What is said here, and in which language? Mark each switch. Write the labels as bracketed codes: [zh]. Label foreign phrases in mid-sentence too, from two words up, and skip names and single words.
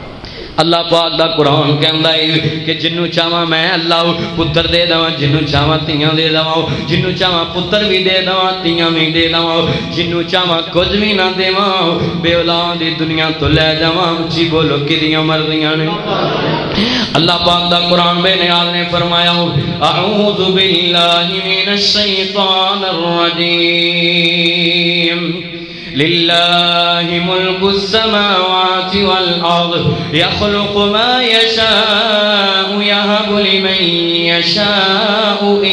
[pa] اللہ پاک دا قرآن کہندا ہے کہ جنہوں چاہاں میں اللہ پتر دے دیواں، جنہوں چاہاں دھیاں دے دیواں، جنہوں چاہاں پتر بھی دے دیواں دھیاں بھی دے دیواں، جنہوں چاہاں کجھ بھی نہ دیواں، بے اولاد دی دنیا تو لے جاواں. جی بولو کِدیاں مرضیاں نے? اللہ پاک دا قرآن بے نیاز نے فرمایا [ar] أعوذ بالله من الشيطان الرجيم لله ملك السماوات والأرض يخلق ما يشاء يهب لمن يشاء